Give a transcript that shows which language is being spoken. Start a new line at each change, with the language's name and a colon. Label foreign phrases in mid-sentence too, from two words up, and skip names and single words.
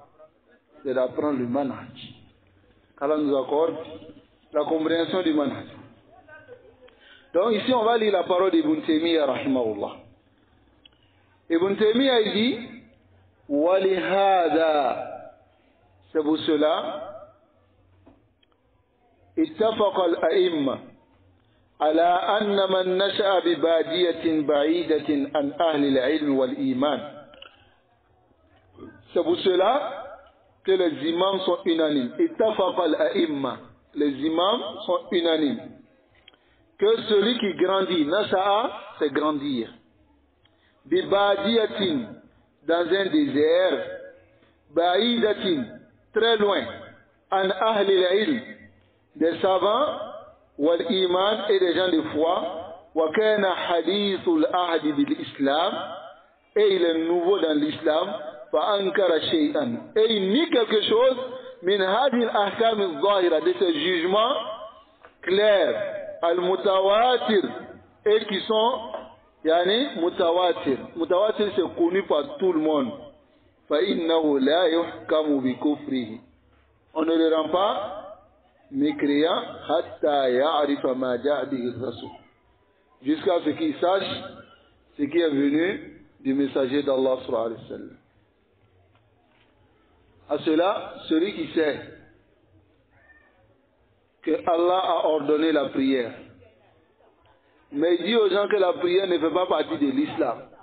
French: C'est d'apprendre le manhaj. Allah nous accorde la compréhension du manhaj. Donc ici, on va lire la parole d'Ibn Taymiyyah, rahimahullah. Ibn Taymiyyah, il dit, وَلِهَذَا, c'est pour cela,
Arabic: اتفق الأئمة على أن من نشأ ببادية بعيدة عن أهل العلم والإيمان.
French: C'est pour cela que les imams sont unanimes.
Arabic: اتفق الأئمة,
French: les imams sont unanimes. Que celui qui grandit, nasha'a, c'est grandir. Bibadiyatin, dans un désert, ba'idatin, très loin,
Arabic: عن أهل العلم,
French: des savants, wal iman et des gens de foi,
Arabic: وكان حديث العهد بالإسلام,
French: et il est nouveau dans l'islam,
Arabic: فأنكر شيئا,
French: et il nie quelque chose,
Arabic: من هذه الأحكام الظاهرة,
French: de ces jugements clairs, al-mutawatir, et qui sont
Arabic: يعني متواتر.
French: Mutawatir, c'est connu par tout le monde.
Arabic: فإنه لا يحكم بكفره.
French: On ne le rend pas mécréant
Arabic: حتى يعرف ما جاء به رسول.
French: Jusqu'à ce qu'il sache ce qui est venu du messager d'Allah
Arabic: صلى الله عليه وسلم.
French: À cela, celui qui sait que Allah a ordonné la prière, mais il dit aux gens que la prière ne fait pas partie de l'islam.